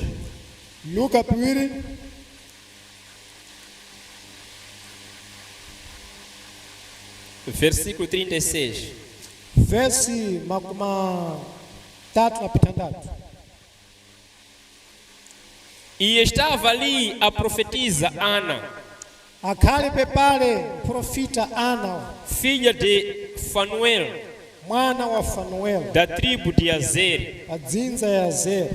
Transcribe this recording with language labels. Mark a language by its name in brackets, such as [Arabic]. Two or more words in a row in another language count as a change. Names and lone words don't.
[Sena] Luka pwiri. [Portuguese] Versículo 36. [Sena] Versi makuma tatu na pitandatu. [Portuguese] E estava ali a profetisa Ana, [Sena] Akhali pepale profita Ana, [Portuguese] filha de Fanuel, [Sena] mwana wa Fanuel, [Portuguese] da tribo de Azer. [Sena] adzinza ya Azer.